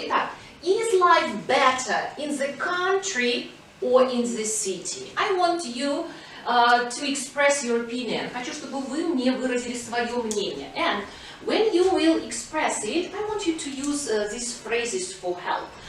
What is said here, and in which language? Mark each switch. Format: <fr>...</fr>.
<ru>Итак,</ru> <en>is life better in the country or in the city? I want you to express your opinion.</en> <ru>Хочу, чтобы вы мне выразили свое мнение.</ru> <en>And when you will express it, I want you to use these phrases for help.</en>